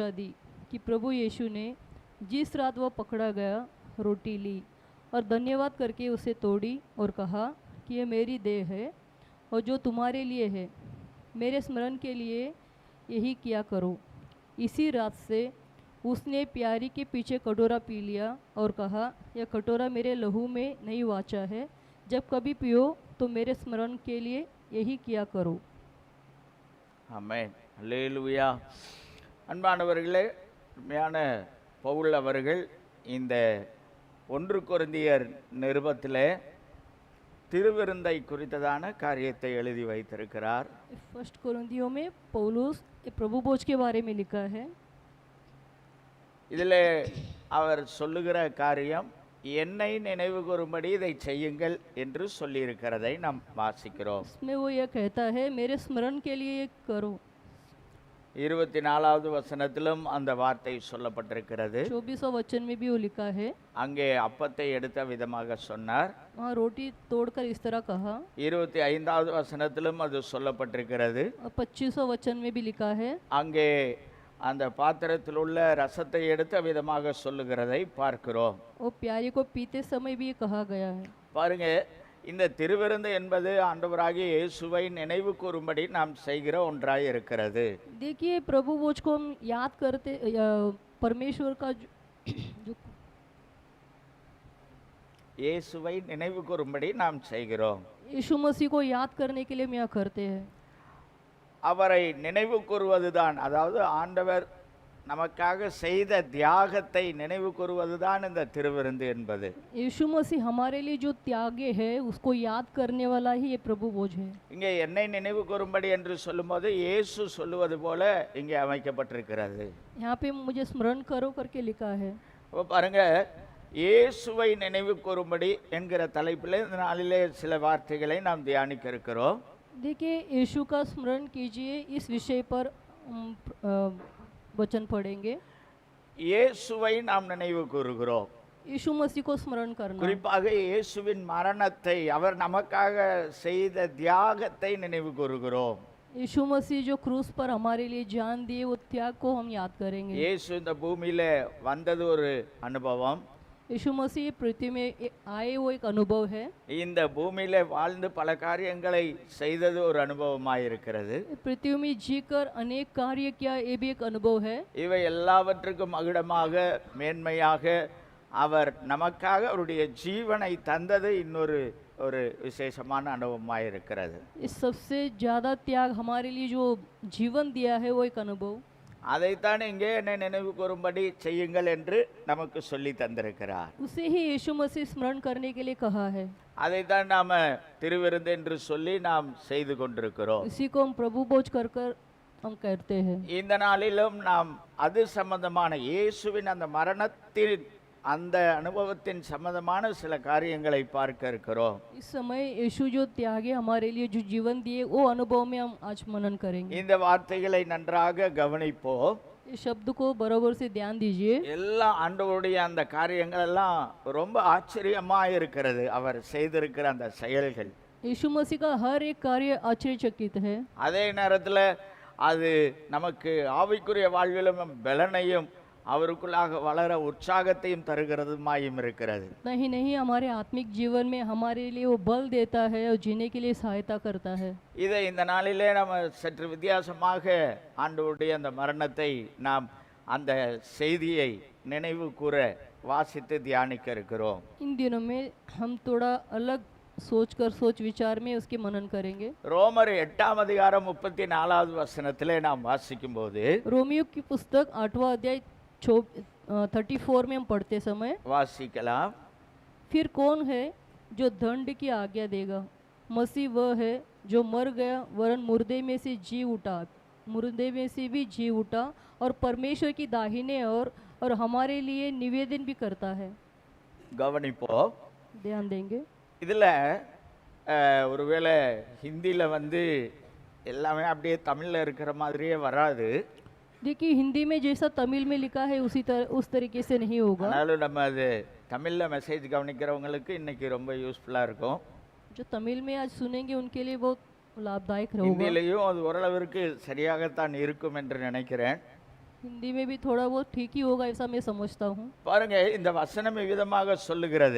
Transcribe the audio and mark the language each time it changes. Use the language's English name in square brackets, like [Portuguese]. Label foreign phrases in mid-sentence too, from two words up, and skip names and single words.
[Hindi] दी कि प्रभु यीशु ने जिस रात वह पकड़ा गया रोटी ली और धन्यवाद करके उसे तोड़ी और कहा कि यह मेरी देह है और जो तुम्हारे लिए है, मेरे स्मरण के लिए यही किया करो। इसी रात से उसने प्यारी के पीछे कटोरा पी लिया और कहा, यह कटोरा मेरे लहू में नहीं वाचा है, जब कभी पियो तो मेरे स्मरण के लिए यही किया करो। [Tamil] ஆமென். அல்லேலூயா. அன்பானவர்களே, உண்மையான பவுல் அவர்கள் இந்த ஒன்று கொரிந்தியர் நிருபத்திலே திருவிருந்தை குறித்ததான காரியத்தை எழுதி வைத்திருக்கிறார். [Hindi] फर्स्ट कोरिन्थियों में पौलुस प्रभु भोज के बारे में लिखा है। [Tamil] இதிலே அவர் சொல்லுகிற காரியம், என்னை நினைவு கூறும்படி இதை செய்யுங்கள் என்று சொல்லியிருக்கிறதை நாம் வாசிக்கிறோம். [Hindi] इसमें वो यह कहता है, मेरे स्मरण के लिए ये करो। [Tamil] 24வது வசனத்திலும் அந்த வார்த்தை சொல்லப்பட்டிருக்கிறது. [Hindi] 24वां वचन में भी वो लिखा है। [Tamil] அங்கே அப்பத்தை எடுத்த விதமாக சொன்னார். [Hindi] वहाँ रोटी तोड़कर इस तरह कहा। [Tamil] 25வது வசனத்திலும் அது சொல்லப்பட்டிருக்கிறது. [Hindi] और 25वां वचन में भी लिखा है। [Tamil] அங்கே அந்த பாத்திரத்தில் உள்ள ரசத்தை எடுத்த விதமாக சொல்லுகிறதை பார்க்கிறோம். [Hindi] वो प्यारी को पीते समय भी कहा गया है। [Tamil] பாருங்க, இந்த திருவிருந்து என்பது ஆண்டவராகிய இயேசுவை நினைவு கூறும்படி நாம் செய்கிற ஒன்றாய் இருக்கிறது. [Hindi] देखिए, प्रभु भोज को हम याद करते, परमेश्वर का जो [Tamil] இயேசுவை நினைவு கூறும்படி நாம் செய்கிறோம். [Hindi] यीशु मसीह को याद करने के लिए हम यह करते हैं। [Tamil] அவரை நினைவு கூறுவதுதான், அதாவது ஆண்டவர் நமக்காக செய்த தியாகத்தை நினைவு கூறுவதுதான் இந்த திருவிருந்து என்பது. [Hindi] यीशु मसीह हमारे लिए जो त्यागे है उसको याद करने वाला ही ये प्रभु भोज है। [Tamil] இங்கே என்னை நினைவு கூறும்படி என்று சொல்லும்போது இயேசு சொல்லுவது போல இங்கே அமைக்கப்பட்டிருக்கிறது. [Hindi] यहाँ पे मुझे स्मरण करो करके लिखा है। [Tamil] அப்போ பாருங்க, இயேசுவை நினைவு கூறும்படி என்கிற தலைப்பில் இந்த நாளிலே சில வார்த்தைகளை நாம் தியானிக்க இருக்கிறோம். [Hindi] देखिए, यीशु का स्मरण कीजिए, इस विषय पर वचन पढ़ेंगे। [Tamil] இயேசுவை நாம் நினைவு கூறுகிறோம். [Hindi] यीशु मसीह को स्मरण करना, [Tamil] குறிப்பாக இயேசுவின் மரணத்தை, அவர் நமக்காக செய்த தியாகத்தை நினைவு கூறுகிறோம். [Hindi] यीशु मसीह जो क्रूस पर हमारे लिए जान दिए, वो त्याग को हम याद करेंगे। [Tamil] இயேசு இந்த பூமியில வந்தது ஒரு அனுபவம். [Hindi] यीशु मसीह पृथ्वी में आए वो एक अनुभव है। [Tamil] இந்த பூமியில வாழ்ந்து பல காரியங்களை செய்தது ஒரு அனுபவமாய் இருக்கிறது. [Hindi] पृथ्वी में जीकर अनेक कार्य किया, ये भी एक अनुभव है। [Tamil] இவை எல்லாவற்றுக்கும் மகுடமாக மேன்மையாக அவர் நமக்காக அவருடைய ஜீவனை தந்தது இன்னொரு ஒரு விசேஷமான அனுபவமாய் இருக்கிறது. [Hindi] इस सबसे ज्यादा त्याग हमारे लिए जो जीवन दिया है वो एक अनुभव। [Tamil] அதைத்தான் இங்கே என்னை நினைவு கூறும்படி செய்யுங்கள் என்று நமக்கு சொல்லி தந்திருக்கிறார். [Hindi] उसे ही यीशु मसीह स्मरण करने के लिए कहा है। [Tamil] அதைத்தான் நாம திருவிருந்து என்று சொல்லி நாம் செய்து கொண்டிருக்கிறோம். [Hindi] इसी को हम प्रभु भोज कर कर हम करते हैं। [Tamil] இந்த நாளிலும் நாம் அது சம்பந்தமான இயேசுவின் அந்த மரணத்தின் அந்த அனுபவத்தின் சம்பந்தமான சில காரியங்களை பார்க்க இருக்கிறோம். [Hindi] इस समय यीशु जो त्यागे हमारे लिए जो जीवन दिए, वो अनुभव में हम आज मनन करेंगे। [Tamil] இந்த வார்த்தைகளை நன்றாக கவனிப்போம். [Hindi] इस शब्द को बराबर से ध्यान दीजिए। [Tamil] எல்லா ஆண்டவருடைய அந்த காரியங்கள் எல்லாம் ரொம்ப ஆச்சரியமா இருக்கிறது, அவர் செய்திருக்கிற அந்த செயல்கள். [Hindi] यीशु मसीह का हर एक कार्य आश्चर्यचकित है। [Tamil] அதே நேரத்தில் அது நமக்கு ஆவிக்குரிய வாழ்விலும் பலனையும் அவருக்குள்ளாக வளர உற்சாகத்தையும் தருகிறதுமாயும் இருக்கிறது. [Hindi] नहीं हमारे आत्मिक जीवन में हमारे लिए वो बल देता है और जीने के लिए सहायता करता है। [Tamil] இதை இந்த நாளிலே நம்ம சற்று வித்தியாசமாக ஆண்டவருடைய அந்த மரணத்தை நாம் அந்த செய்தியை நினைவு கூற வாசித்து தியானிக்க இருக்கிறோம். [Hindi] इन दिनों में हम थोड़ा अलग सोच विचार में उसके मनन करेंगे। [Tamil] ரோமர் 8ஆம் அதிகாரம் 34வது வசனத்திலே நாம் வாசிக்கும்போது [Hindi] रोमियो की पुस्तक 8वां अध्याय 34 में हम पढ़ते समय, [Tamil] வாசிக்கலாம். [Hindi] फिर कौन है जो दंड की आज्ञा देगा? मसीह वह है जो मर गया वरन मुर्दे में से जी उठा, मुर्दे में से भी जी उठा और परमेश्वर की दाहिने और हमारे लिए निवेदन भी करता है। [Tamil] கவனிப்போம். [Hindi] ध्यान देंगे। [Tamil] இதில் ஒருவேளை ஹிந்தியில் வந்து எல்லாமே அப்படியே தமிழில் இருக்கிற மாதிரியே வராது. [Hindi] देखिए हिंदी में जैसा तमिल में लिखा है उस तरीके से नहीं होगा। [Tamil] ஆனாலும் நம்ம அது தமிழில் மெசேஜ் கவனிக்கிறவங்களுக்கு இன்னைக்கு ரொம்ப யூஸ்ஃபுல்லாக இருக்கும். [Hindi] जो तमिल में आज सुनेंगे उनके लिए बहुत लाभदायक होगा। [Tamil] ஹிந்திலையும் அது ஓரளவிற்கு சரியாகத்தான் இருக்கும் என்று நினைக்கிறேன். [Hindi] हिंदी में भी थोड़ा बहुत ठीक ही होगा ऐसा मैं समझता हूँ। [Tamil] பாருங்க, இந்த வசனம் விதமாக சொல்லுகிறது,